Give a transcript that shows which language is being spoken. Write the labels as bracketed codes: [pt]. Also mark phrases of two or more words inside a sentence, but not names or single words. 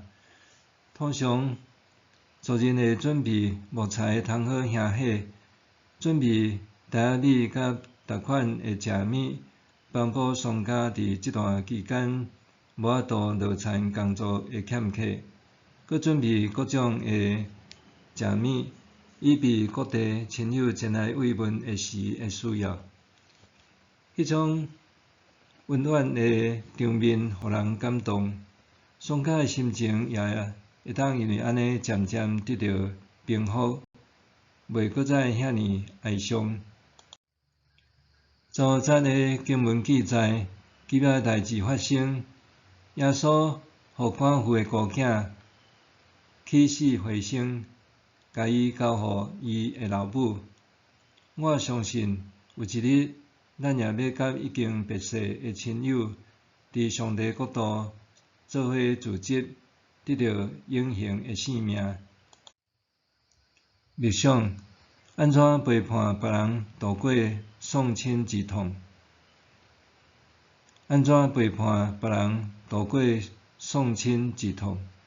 [nan] 通常，族人会准备木材通好香火，准备台仔米甲逐款的食物，帮补丧家伫即段期间无法度落田工作的欠缺，佮准备各种的食物，以备各地亲友前来慰问的时会需要。迄种温暖的场面，互人感动，丧家的心情也会当因为安尼渐渐得到平复，袂搁再遐尼哀伤。昨日的经文记载，奇妙的代志发生，耶稣互赶赴的孤囝起死回生，甲伊交互伊的老母。我相信有一日，咱也要甲已经别世的亲友，伫上帝国度做伙聚集，得到永恒的性命。默想安怎陪伴别人度过丧亲之痛？安怎陪伴别人度过丧亲之痛？